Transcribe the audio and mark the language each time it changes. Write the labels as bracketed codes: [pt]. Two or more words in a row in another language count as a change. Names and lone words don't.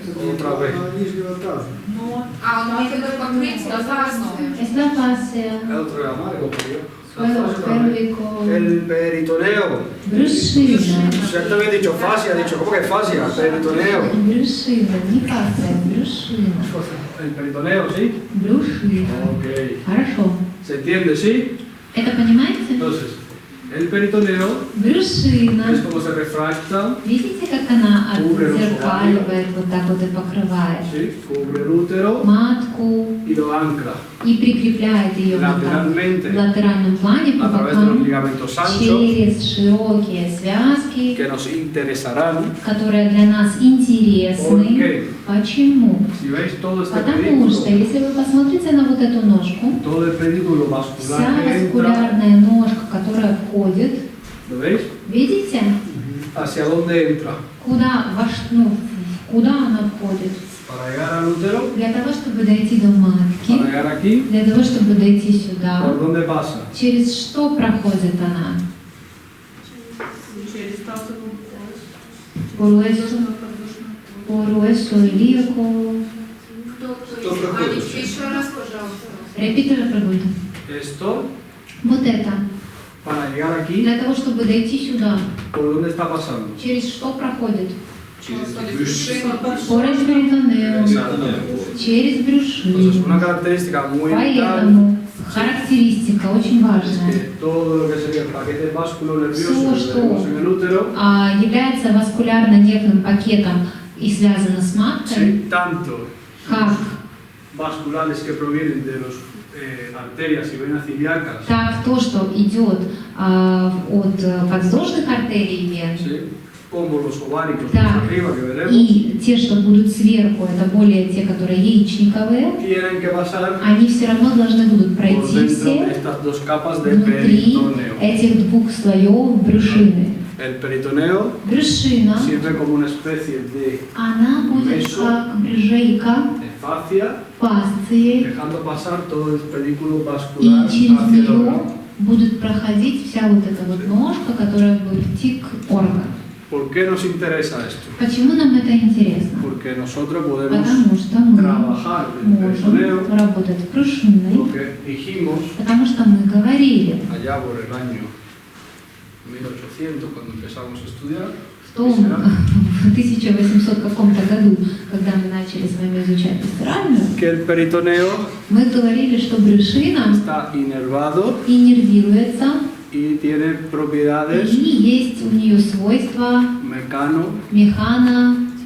[es] Otra vez. [ru] А, он имеет в виду покрытие фасция. [es] Es la fascia, El otro era amargo, pero suelo pélvico, el peritoneo. [ru] брюшина. [es] Ya te había dicho fascia, he dicho, ¿cómo que fascia? Peritoneo. [ru] Брюшина, не фасcia, брюшина. [es] El peritoneo, ¿sí? [ru] Брюшина. [es] Ok. [ru] Хорошо. [es] ¿Se entiende, sí? [ru] Это понимаете? [es] Entonces, el peritoneo [ru] Брюшина. [es] es como se refracta, [ru] Видите, как она отзеркаливает, вот так вот и покрывает [es] ¿sí? Cubre el útero [ru] матку [es] y lo ancla [ru] и прикрепляет ее вот так [es] lateralmente [ru] в латеральном плане по [es] a través de los [ru] бокам [es] ligamentos anchos [ru] через широкие связки, [es] que nos interesarán. [ru] которые для нас [es] ¿Por [ru] интересны. [es] qué? [ru] Почему? [es] Si veis todo este [ru] Потому что, [es] pedículo, [ru] если вы посмотрите на вот эту ножку, [es] todo el pedículo [ru] вся [es] vascular que entra, [ru] васкулярная ножка, которая входит, [es] ¿lo veis? [ru] видите, [es] ¿Hacia dónde entra? [ru] куда, куда она входит? [es] Para llegar al útero, [ru] Для того, чтобы дойти до матки, [es] para llegar aquí, [ru] для того, чтобы дойти сюда, [es] ¿por dónde pasa? [ru] через что проходит она? Через тазовую полость. [es] por eso ilíaco. [ru] Кто еще раз, пожалуйста. [es] Repite la pregunta. Esto, [ru] Вот это. [es] para llegar aquí, [ru] Для того, чтобы дойти сюда, [es] ¿por dónde está pasando? [ru] через что проходит? [es] Por [ru] Через перитонеум, через [es] Entonces, [ru] брюшину. [es] una característica muy vital [ru] Поэтому характеристика очень [es] es [ru] важная. [es] que todo lo que sería el paquete vasculo-nervioso [ru] Все, [es] que tenemos en el útero, [ru] является васкулярно-нервным пакетом и связано с маткой, [es] sí, tanto [ru] как [es] vasculares que provienen de las arterias y venas ciliacas, [ru] так то, что идет от подвздошных артерий и вен, [es] ¿sí? Como los ováricos [ru] Да. [es] más arriba que veremos, [ru] и те, что будут сверху, это более те, которые яичниковые, [es] tienen que pasar [ru] они все равно должны будут [es] por [ru] пройти [es] dentro de [ru] все [es] estas dos capas de [ru] внутри [es] peritoneo. [ru] этих двух слоев брюшины. [es] El peritoneo [ru] Брюшина, [es] sirve como una especie de [ru] она будет как брюжейка, [es] fascia, [ru] фасцией, [es] dejando pasar todo el pedículo [ru] и [es] vascular [ru] через [es] hacia el [ru] нее [es] órgano. [ru] будет проходить вся вот эта вот ножка, которая будет идти к органу. [es] ¿Por qué nos interesa esto? [ru] Почему нам это интересно? [es] Porque nosotros podemos [ru] Потому что мы [es] trabajar el peritoneo, [ru] можем работать с брюшиной, [es] porque dijimos [ru] потому что мы говорили [es] allá por el año 1800, cuando empezamos a estudiar, [ru] в том, в 1800 каком-то году, когда мы начали с вами изучать пасторальную, [es] que el peritoneo [ru] мы говорили, что брюшина [es] está inervado [ru] иннервируется, [es] y tiene [ru] и [es] propiedades [ru] есть у нее свойства механорецептора.